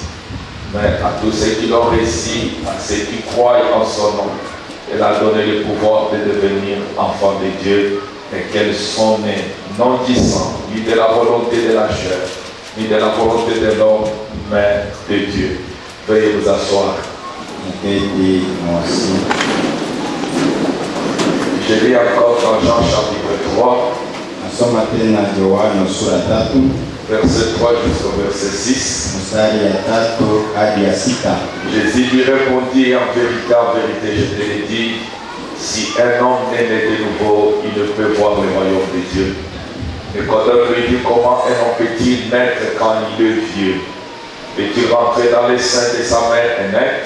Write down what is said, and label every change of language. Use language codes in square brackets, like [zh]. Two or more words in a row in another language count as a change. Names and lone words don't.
[fr] Mais à tous ceux qui l'ont reçu, à ceux qui croient en son nom, elle a donné le pouvoir de devenir enfants de Dieu et qu'elles sont nées non du sang, ni de la volonté de la chair, ni de la volonté de l'homme, mais de Dieu. Veuillez vous asseoir. Je lis encore dans Jean chapitre 3, [sw] Nasoma tena Yohana sura tatu [fr] verset 3 jusqu'au verset 6. [sw] mstari ya tatu hadi ya sita. [fr] Jésus lui répondit, en vérité, je te l'ai dit, si un homme n'est né de nouveau, il ne peut voir le royaume de Dieu. Nicodème lui dit, comment un homme peut-il naître quand il est vieux? Peut-il rentrer dans les seins de sa mère et naître?